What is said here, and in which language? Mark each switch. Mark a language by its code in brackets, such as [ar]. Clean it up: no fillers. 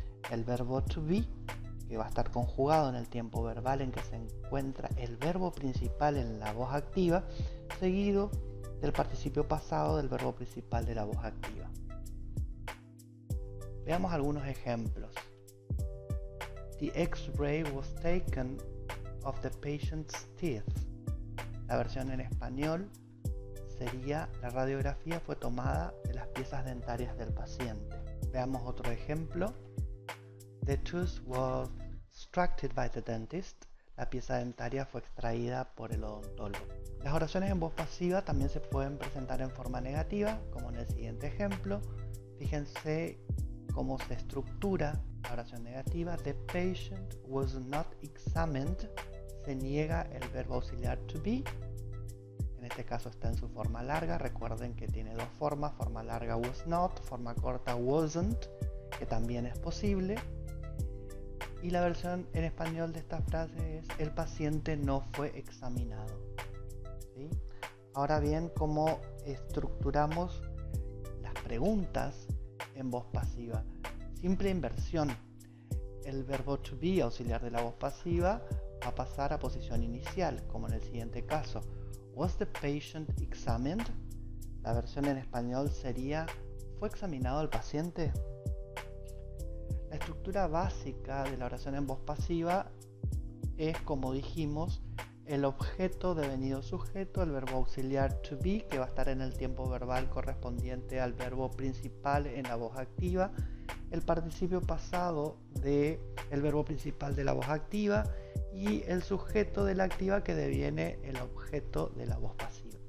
[es] El verbo to be, que va a estar conjugado en el tiempo verbal en que se encuentra el verbo principal en la voz activa, seguido del participio pasado del verbo principal de la voz activa. Veamos algunos ejemplos. [en] The X-ray was taken of the patient's teeth. [es] La versión en español sería la radiografía fue tomada de las piezas dentarias del paciente. Veamos otro ejemplo. [en] The tooth was extracted by the dentist. [es] La pieza dentaria fue extraída por el odontólogo. Las oraciones en voz pasiva también se pueden presentar en forma negativa, como en el siguiente ejemplo. Fíjense cómo se estructura la oración negativa. [en] The patient was not examined. [es] Se niega el verbo auxiliar to be. En este caso está en su forma larga. Recuerden que tiene dos formas, forma larga was not, forma corta wasn't, que también es posible. Y la versión en español de esta frase es el paciente no fue examinado. ¿Sí? Ahora bien, ¿cómo estructuramos las preguntas en voz pasiva? Simple inversión. El verbo to be, auxiliar de la voz pasiva, va a pasar a posición inicial, como en el siguiente caso. [en] Was the patient examined? [es] La versión en español sería ¿fue examinado el paciente? La estructura básica de la oración en voz pasiva es, como dijimos, el objeto devenido sujeto, el verbo auxiliar to be, que va a estar en el tiempo verbal correspondiente al verbo principal en la voz activa, el participio pasado del verbo principal de la voz activa y el sujeto de la activa que deviene el objeto de la voz pasiva.